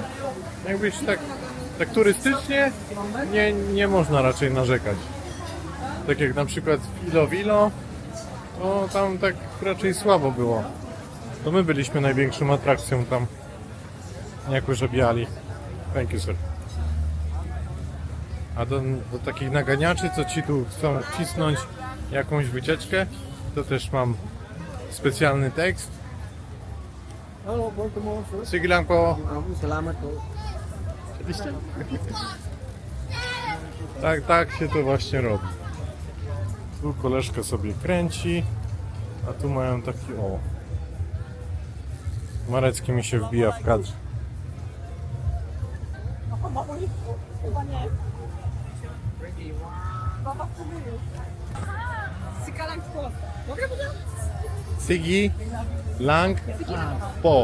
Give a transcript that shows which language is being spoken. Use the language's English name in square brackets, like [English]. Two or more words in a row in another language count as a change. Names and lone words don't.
[Polish] Jakbyś tak turystycznie nie można raczej narzekać. Tak jak na przykład Vilo, to tam tak raczej słabo było. To my byliśmy największą atrakcją tam jako żabiali. [English] Thank you, sir. [Polish] A do takich naganiaczy, co ci tu chcą wcisnąć jakąś wycieczkę, to też mam specjalny tekst. Halo, Baltimore. [Filipino] Sige lang po. Salamat po. [Polish] Tak się to właśnie robi. Tu koleżka sobie kręci, a tu mają taki o. Marecki mi się wbija w kadr. [Filipino] Sigi lang po.